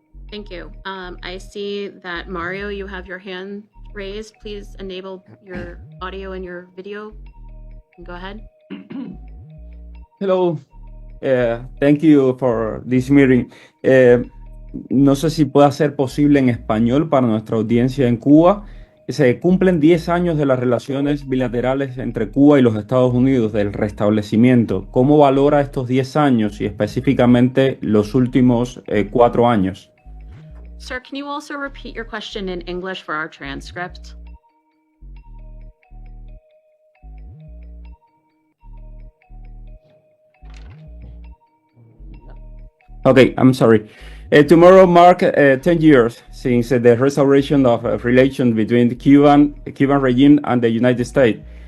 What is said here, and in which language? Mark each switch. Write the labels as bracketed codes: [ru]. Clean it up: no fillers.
[en] Thank you. I see that Mario, you have your hand raised. Please enable your audio and your video. Go ahead. Hello. Thank you for this meeting. [es] No sé si puede ser posible en español para nuestra audiencia en Cuba. Se cumplen 10 años de las relaciones bilaterales entre Cuba y los Estados Unidos, del restablecimiento. ¿Cómo valora estos 10 años y específicamente los últimos 4 años? [en] Sir, can you also repeat your question in English for our transcript? Okay, I'm sorry. Tomorrow mark 10 years since the restoration of relations between the Cuban regime and the United States.